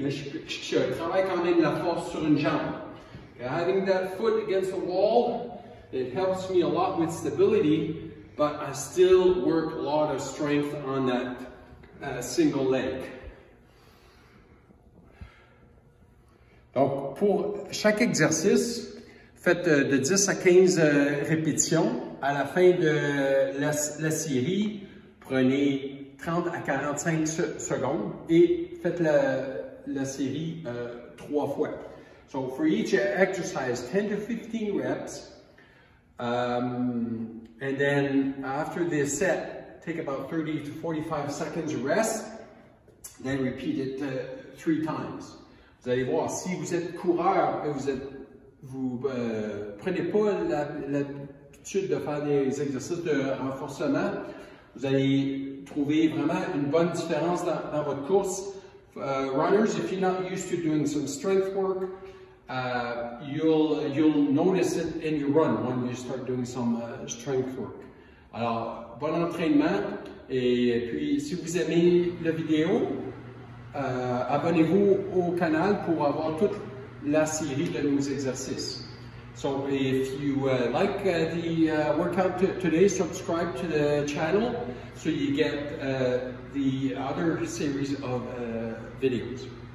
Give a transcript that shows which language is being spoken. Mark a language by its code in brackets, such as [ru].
[fr] Mais je travaille quand même la force sur une jambe. [en] Okay, having that foot against the wall, it helps me a lot with stability, but I still work a lot of strength on that single leg. [fr] Donc, pour chaque exercice, faites de 10 à 15 répétitions. À la fin de la série, prenez 30 à 45 secondes et faites la série 3 fois. [en] So for each exercise, 10 to 15 reps, and And then after this set, take about 30 to 45 seconds rest. Then repeat it 3 times. [fr] Vous allez voir, si vous êtes coureur et vous prenez pas l'habitude de faire des exercices de renforcement, vous allez trouver vraiment une bonne différence dans votre course. [en] Runners, if you're not used to doing some strength work, you'll notice it in your run when you start doing some strength work. [fr] Alors, bon entraînement, et puis si vous aimez la vidéo, abonnez-vous au canal pour avoir toute la série de nos exercices. [en] So if you like the workout today, subscribe to the channel so you get the other series of videos.